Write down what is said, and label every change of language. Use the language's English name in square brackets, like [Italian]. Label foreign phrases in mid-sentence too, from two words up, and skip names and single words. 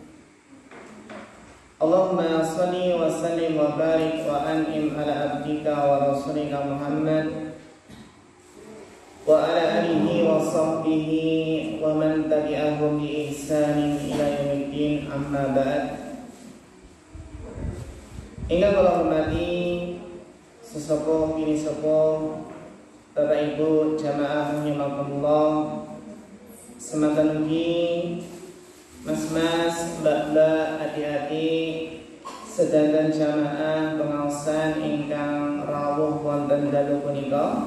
[Arabic] اللهم صل وسلم وبارك وأنعم على عبدك ورسولك محمد وعلى آله وصحبه ومن تبعهم بإحسان إلى يوم الدين، أما بعد. [Javanese] Ingkang kula hormati sesepuh bini sepuh Bapak Ibu jamaah rahimakumullah, semanten ugi mas-mas, mbak-mbak, adik-adik sedherek jamaah pengaosan ingkang rawuh wonten dalu punika.